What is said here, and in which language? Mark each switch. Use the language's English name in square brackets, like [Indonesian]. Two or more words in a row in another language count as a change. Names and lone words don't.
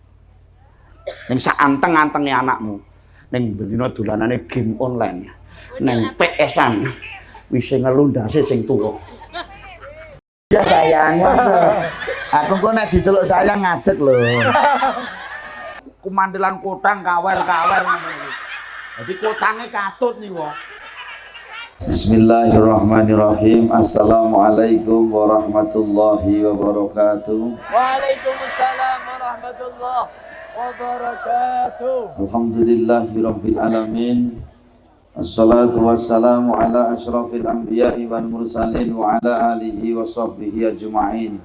[Javanese] Ning sak anteng-antenge anakmu, ning bendina dolanane [English] game online, [Javanese] ning PS-an, wis ngelu ndase sing tuwa. Ya sayang, aku kok nek diceluk sayang ngadeg lho. Kumandelan kotang kawer-kawer ngono iki. Dadi kotange katut niku. [Arabic] بسم الله الرحمن الرحيم. السلام عليكم ورحمة الله وبركاته. وعليكم السلام ورحمة الله وبركاته. الحمد لله رب العالمين. الصلاة والسلام على أشرف الأنبياء والمرسلين وعلى آله وصحبه أجمعين.